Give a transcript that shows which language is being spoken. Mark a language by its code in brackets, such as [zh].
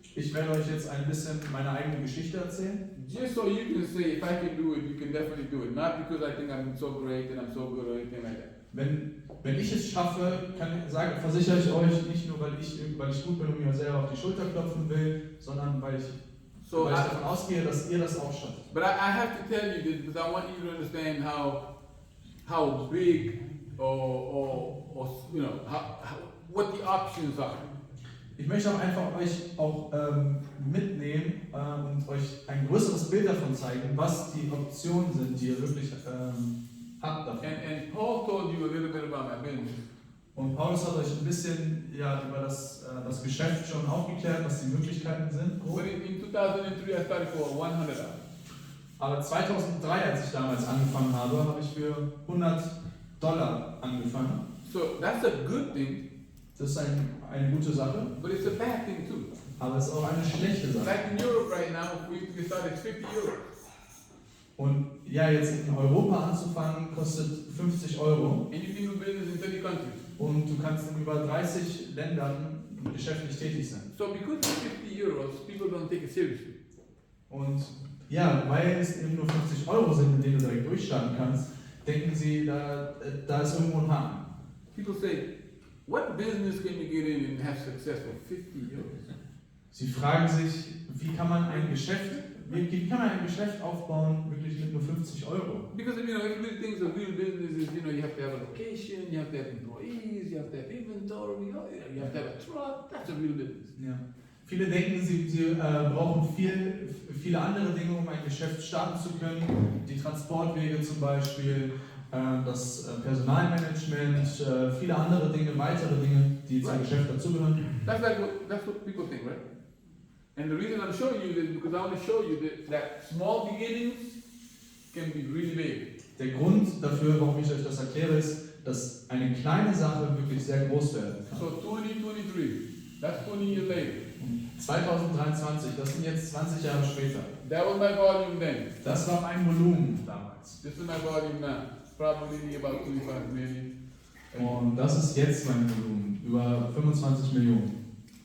[de] Ich werde euch jetzt ein bisschen meine eigene Geschichte erzählen. [en] Just so you can say, if I can do it, you can definitely do it. Not because I think I'm so great and I'm so good or anything like that. [de] Wenn ich es schaffe, versichere ich euch, nicht nur weil ich gut bin und mir selber auf die Schulter klopfen will, sondern weil ich davon ausgehe, dass ihr das auch schafft. [en] But I have to tell you this because I want you to understand how big or what the options are. [de] Ich möchte auch einfach euch mitnehmen und euch ein größeres Bild davon zeigen, was die Optionen sind, die ihr wirklich habt davon. [en] And Paul told you a little bit about my business. [de] Und Paulus hat euch ein bisschen über das Geschäft schon aufgeklärt, was die Möglichkeiten sind. [en] But in 2003 I started for $100. [de] Aber 2003, als ich damals angefangen habe ich für $100 angefangen. [en] So that's a good thing. [de] Das ist eine gute Sache. [en] But it's a bad thing too. [de] Aber es ist auch eine schlechte Sache. [en] Like in Europe right now, we started 50 euros. [de] Und ja, jetzt in Europa anzufangen, kostet 50 €. [en] And you can do business in 30 countries. [de] Und du kannst in über 30 Ländern geschäftlich tätig sein. [en] So because it's 50 euros, people don't take it seriously. [de] Und ja, weil es eben nur 50 € sind, mit denen du direkt durchstarten kannst, denken sie, da ist irgendwo ein Haken. [en] People say, what business can you get in and have success for 50 euros? [de] Sie fragen sich, wie kann man ein Geschäft aufbauen, wirklich mit nur 50 €? [en] Because if you really think a real business is, you have to have a location, you have to have employees, you have to have inventory, you have to have a truck. That's a real business. [de] Ja. Viele denken, sie brauchen viele andere Dinge, um ein Geschäft starten zu können. Die Transportwege zum Beispiel, das Personalmanagement, viele andere Dinge, weitere Dinge, die zum Geschäft dazugehören. [en] That's what people think, right? And the reason I'm showing you this is because I want to show you that small beginnings can be really big. [de] Der Grund dafür, warum ich euch das erkläre, ist, dass eine kleine Sache wirklich sehr groß werden kann. [en] So 2023, that's 20 years later. [de] 2023, das sind jetzt 20 Jahre später. [en] That was my volume then. [de] Das war mein Volumen damals. [en] This is my volume now. Probably about 25 million. [de] Und das ist jetzt mein Volumen, über 25 Millionen.